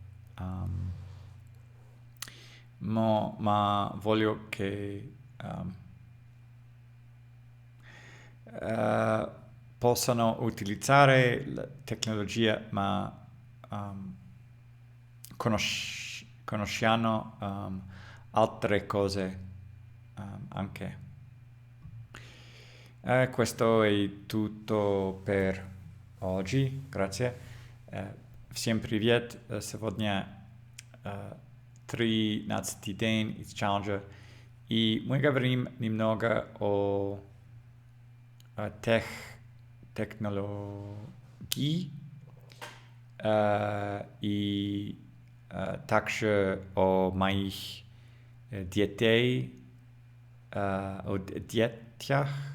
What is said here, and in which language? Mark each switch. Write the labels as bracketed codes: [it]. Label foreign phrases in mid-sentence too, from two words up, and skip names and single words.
[it] ma voglio che eh, possano utilizzare la tecnologia, ma conosciano altre cose anche. Questo è tutto per oggi, grazie. [ru] Всем привет! Сегодня 13-й день из челленджа, и мы говорим немного о технологии и также о моих детей, о детях.